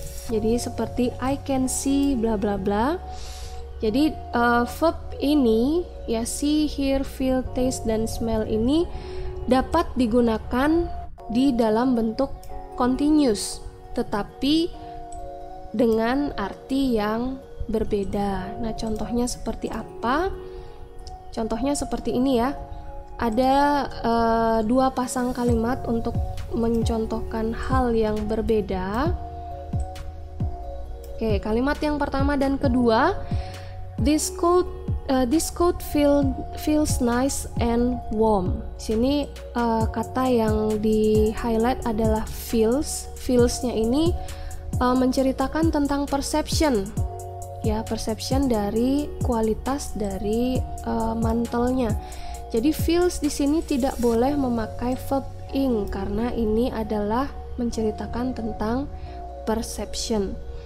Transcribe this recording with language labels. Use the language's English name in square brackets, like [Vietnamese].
[Indonesian] Jadi seperti [English] I can see bla bla bla. [Indonesian] Jadi verb ini ya, see, hear, feel, taste, dan smell ini dapat digunakan di dalam bentuk continuous, tetapi dengan arti yang berbeda. Nah, contohnya seperti apa? Contohnya seperti ini ya. Ada dua pasang kalimat untuk mencontohkan hal yang berbeda. Oke, kalimat yang pertama dan kedua. [English] This coat feels nice and warm. [Indonesian] Sini kata yang di highlight adalah feels. Feels-nya ini menceritakan tentang perception, ya, perception dari kualitas dari mantelnya. Jadi feels di sini tidak boleh memakai verb ing karena ini adalah menceritakan tentang perception.